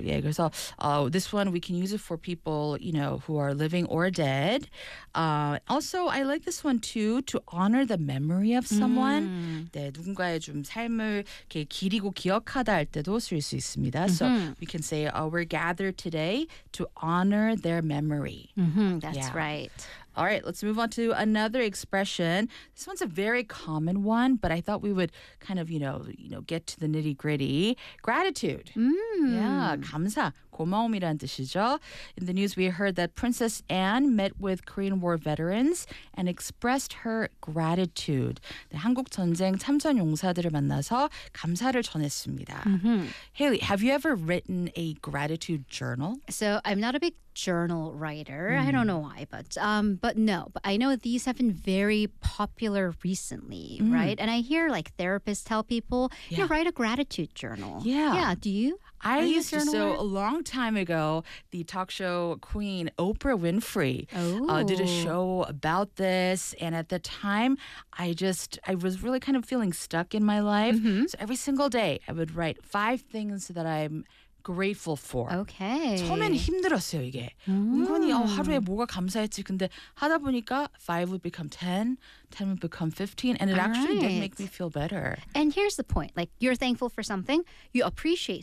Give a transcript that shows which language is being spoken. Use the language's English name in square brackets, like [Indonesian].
[English] Yeah, [Korean] 그래서 [English] this one we can use it for people, you know, who are living or dead. Also, I like this one too, to honor the memory of someone. [Korean] 네, 누군가의 좀 삶을 이렇게 기리고 기억하다 할 때도 쓸 수 있습니다. [English] So we can say, we're gathered today to honor their memory. That's right. All right, let's move on to another expression. This one's a very common one, but I thought we would kind of, you know, get to the nitty-gritty. Gratitude. Yeah, [Korean] 감사, 고마움이라는 뜻이죠. [English] In the news, we heard that Princess Anne met with Korean War veterans and expressed her gratitude. [Korean] 네, 한국 전쟁 참전 용사들을 만나서 감사를 전했습니다. [English] Haley, have you ever written a gratitude journal? So I'm not a big journal writer. I don't know why, but I know these have been very popular recently, right? And I hear like therapists tell people, you know, write a gratitude journal. Yeah, do you? I used to, so a long time ago, the talk show queen Oprah Winfrey did a show about this. And at the time, I was really kind of feeling stuck in my life. So every single day, I would write 5 things that I'm grateful for. Okay. [Korean] 처음엔 힘들었어요, 이게. 은근히 하루에 뭐가 감사했지. 근데 하다 보니까 [English] 5 would become 10, 10 would become 15, and it actually did make me feel better. And here's the point. Like, you're thankful for something, you appreciate something.